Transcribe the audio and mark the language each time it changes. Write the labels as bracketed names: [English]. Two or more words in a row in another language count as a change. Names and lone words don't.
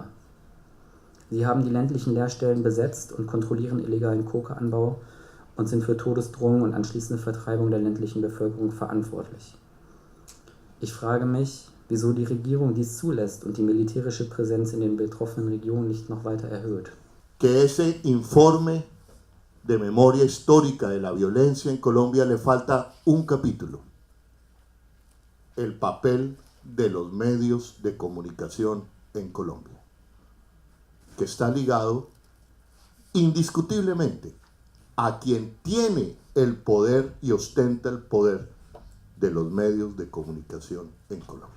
[German] Sie haben die ländlichen Leerstellen besetzt und kontrollieren illegalen Kokaanbau und sind für Todesdrohungen und anschließende Vertreibung der ländlichen Bevölkerung verantwortlich. Ich frage mich, wieso die Regierung dies zulässt und die militärische Präsenz in den betroffenen Regionen nicht noch weiter erhöht. [Spanish] Que ese informe de memoria histórica de la violencia en Colombia le falta un capítulo: el papel de los medios de comunicación en Colombia, que está ligado indiscutiblemente a quien tiene el poder y ostenta el poder de los medios de comunicación en Colombia.